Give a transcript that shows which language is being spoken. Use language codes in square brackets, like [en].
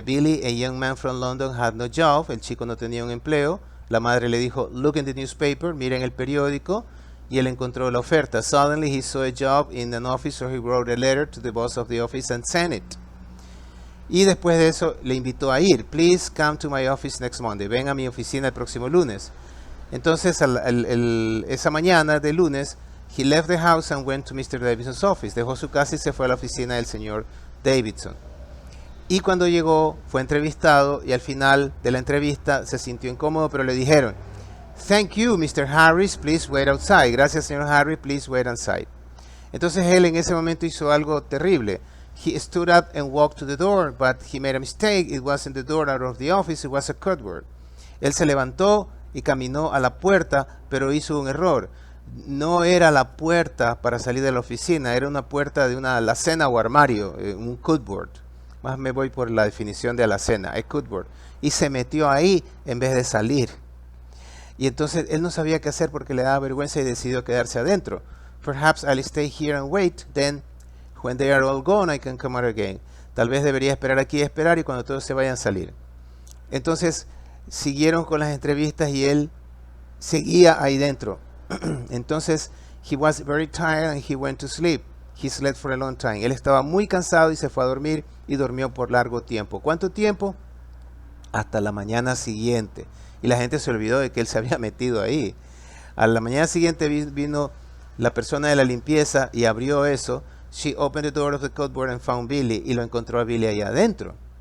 [en] Billy, a young man from London, had no job. [es] El chico no tenía un empleo. La madre le dijo, [en] look in the newspaper, [es] mira en el periódico. Y él encontró la oferta. [en] Suddenly he saw a job in an office, so he wrote a letter to the boss of the office and sent it. [es] Y después de eso le invitó a ir. [en] Please come to my office next Monday. [es] Ven a mi oficina el próximo lunes. Entonces esa mañana de lunes, [en] he left the house and went to Mr. Davidson's office. [es] Dejó su casa y se fue a la oficina del señor Davidson. Y cuando llegó, fue entrevistado, y al final de la entrevista se sintió incómodo, pero le dijeron, [en] thank you, Mr. Harris, please wait outside. [es] Gracias, señor [en] Harris, please wait outside. [es] Entonces él en ese momento hizo algo terrible. [en] He stood up and walked to the door, but he made a mistake. It wasn't the door out of the office, it was a cupboard. [es] Él se levantó y caminó a la puerta, pero hizo un error. No era la puerta para salir de la oficina, era una puerta de una alacena o armario, un cupboard. Más me voy por la definición de alacena, [en] a cupboard. [es] Y se metió ahí en vez de salir. Y entonces él no sabía qué hacer porque le daba vergüenza y decidió quedarse adentro. [en] Perhaps I'll stay here and wait, then when they are all gone I can come out again. [es] Tal vez debería esperar aquí y esperar, y cuando todos se vayan salir. Entonces siguieron con las entrevistas y él seguía ahí dentro. Entonces, [en] he was very tired and he went to sleep. He slept for a long time. [es] Él estaba muy cansado y se fue a dormir, y durmió por largo tiempo. ¿Cuánto tiempo? Hasta la mañana siguiente. Y la gente se olvidó de que él se había metido ahí. A la mañana siguiente vino la persona de la limpieza y abrió eso. [en] She opened the door of the cupboard and found Billy, [es] y lo encontró a Billy allá adentro.